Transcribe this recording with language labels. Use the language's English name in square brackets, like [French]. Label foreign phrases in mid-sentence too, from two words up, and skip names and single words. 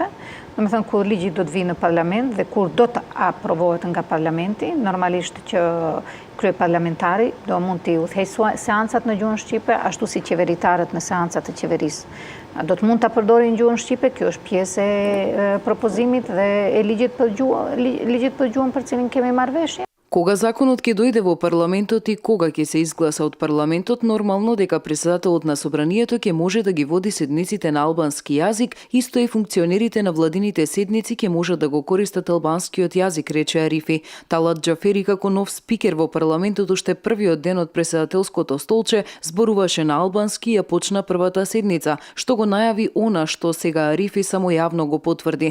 [Albanian] Do me thënë, kur ligji do të vinë në parlament dhe kur do të aprovohet nga parlamenti, normalisht që kryeparlamentari do mund të udhëheqë seancat në gjuhën shqipe, ashtu si qeveritarët në seancat e qeverisë do të mund ta përdorin gjuhën shqipe. Kjo është pjesë e propozimit dhe e ligjit për gjuhën për cilin kemi marrëveshje. [Macedonian] Кога законот ќе дојде во парламентот и кога ќе се изгласа од парламентот, нормално дека председателот на собранието ќе може да ги води седниците на албански јазик, исто и функционерите на владините седници ќе можат да го користат албанскиот јазик, рече Арифи. Талат Xhaferi како нов спикер во парламентот уште првиот ден од председателското столче зборуваше на албански и ја почна првата седница, што го најави она што сега Арифи само јавно го потврди.